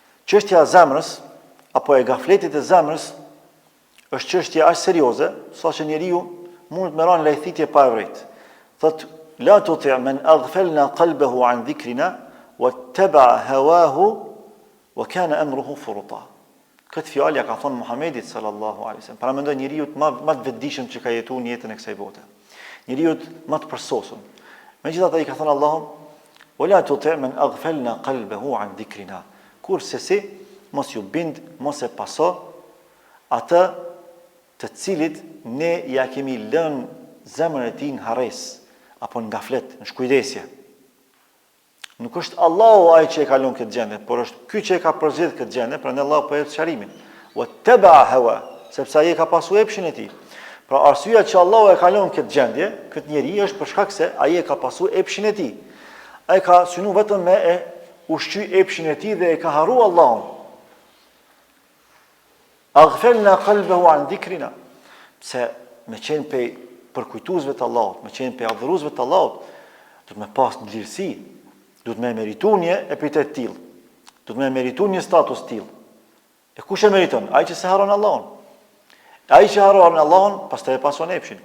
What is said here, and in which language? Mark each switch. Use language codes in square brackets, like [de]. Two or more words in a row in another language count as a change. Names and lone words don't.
[sq] Çështja e zemrës apo e gafletit e zemrës është çështje aq serioze, saqë njeriu mund të merran lajthitje pa e vërtetë. [ar] Thot لا تطع من أغفلنا قلبه عن ذكرنا واتبع هواه وكان أمره فرطا. [sq] Këtë fjalë ja ka thonë Muhamedi [ar] صلى الله عليه وسلم. [sq] Para mendoj njeriu më të vetëdijshëm që ka jetuar në jetën e kësaj bote. Njeriu më të përsosur. Megjithatë ai ka thënë Allahu [ar] ولا تطع من أغفلنا قلبه عن ذكرنا. [sq] Kurse si mos ju bind, mos e paso atë të cilit ne ja kemi lënë zemrën e tij në harres apo në gaflet, në shkujdesje. Nuk është Allahu ai që e ka lënë këtë gjendje, por është ky që e ka përzgjedhur këtë gjendje, prandaj Allahu po e jep sqarimin. [ar] واتبع هوى, [sq] sepse ai ka pasur epshin e tij. Pra arsyeja që Allahu e ka lënë këtë gjendje, këtë njerëz është për shkak se ai e ka pasur epshin e tij. Ai ka synu vetëm me e ushqy epshin e tij dhe e ka harruar Allahun. [ar] أغفلنا قلبه عن ذكرنا. [sq] Pse me qenë pe përkujtuesve të Allahut, me qenë pe adhuruesve të Allahut, do të me pas në lirësi, do të me meritu një epitet tillë, do të me meritu një status tillë. E kush e meriton? Ai që se haron Allahun. Ai që haron Allahun, pastaj e pason epshin.